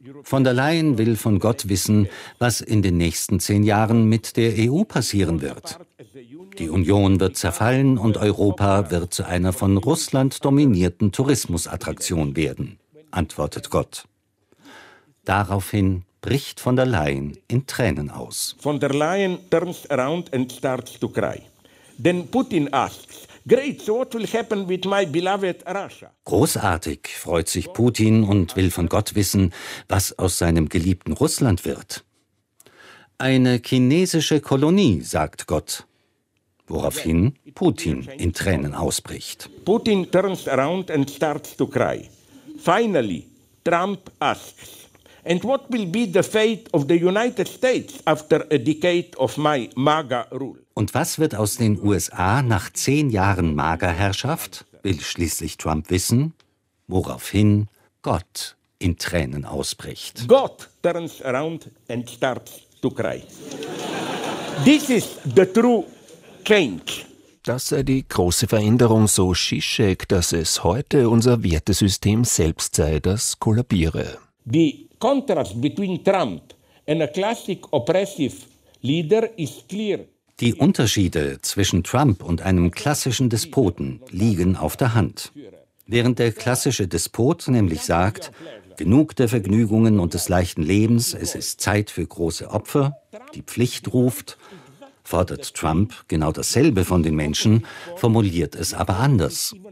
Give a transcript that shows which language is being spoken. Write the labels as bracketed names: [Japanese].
[German] Von der Leyen will von Gott wissen, was in den nächsten 10 Jahren mit der EU passieren wird. Die Union wird zerfallen und Europa wird zu einer von Russland dominierten Tourismusattraktion werden, antwortet Gott. Daraufhin bricht von der Leyen in Tränen aus. [English] Von der Leyen turns around and starts to cry. Then Putin asks, great, so what will happen with my beloved Russia? [German] Großartig, freut sich Putin und will von Gott wissen, was aus seinem geliebten Russland wird. Eine chinesische Kolonie, sagt Gott. Woraufhin Putin in Tränen ausbricht. [English] Putin turns around and starts to cry. Finally, Trump asks, and what will be the fate of the United States after a decade of my MAGA rule? [German] Und was wird aus den USA nach 10 Jahren MAGA-Herrschaft, will schließlich Trump wissen, woraufhin Gott in Tränen ausbricht. [English] God turns around and starts to cry. This is the true change. [German] Das sei die große Veränderung, so Žižek, dass es heute unser Wertesystem selbst sei, das kollabiere. [English] The contrast between Trump and a classic oppressive leader is clear. [German] Die Unterschiede zwischen Trump und einem klassischen Despoten liegen auf der Hand. Während der klassische Despot nämlich sagt, genug der Vergnügungen und des leichten Lebens, es ist Zeit für große Opfer, die Pflicht ruft, fordert Trump genau dasselbe von den Menschen, formuliert es aber anders.